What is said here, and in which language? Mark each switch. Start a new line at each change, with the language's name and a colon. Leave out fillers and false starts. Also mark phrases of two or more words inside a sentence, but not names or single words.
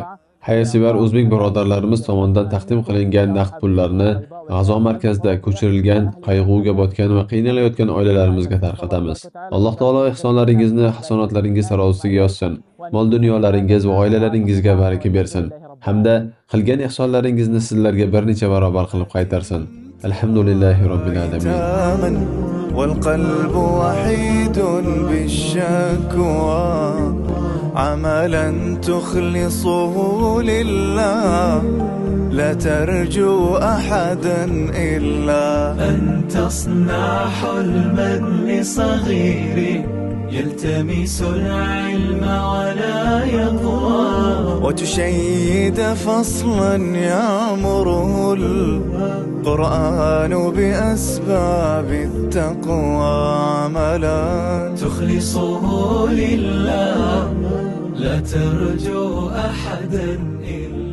Uzbek: Hayotsevar o'zbek birodarlarimiz tomonidan taqdim qilingan naqd pullarni G'azo markazida ko'chirilgan, qayg'uga botgan va qiynalayotgan oilalarimizga tarqatamiz. Alloh taolo ihsonlaringizni hasonatlaringiz tarozisiga yozsin. Mol-dunyolaringiz va oilalaringizga baraka bersin hamda qilgan ihsonlaringizni sizlarga bir necha barobar qilib qaytarsin.
Arabic: الحمد لله رب العالمين. والقلب وحيد بالشكوى، عملا تخلصه لله، لا ترجو أحدا إلا أن تصنع حلما لصغير يلتمس العلم ولا يقوى، وتشيد فصلا يأمره القرآن بأسباب التقوى، عملا تخلصه لله، لا ترجو أحدا إلا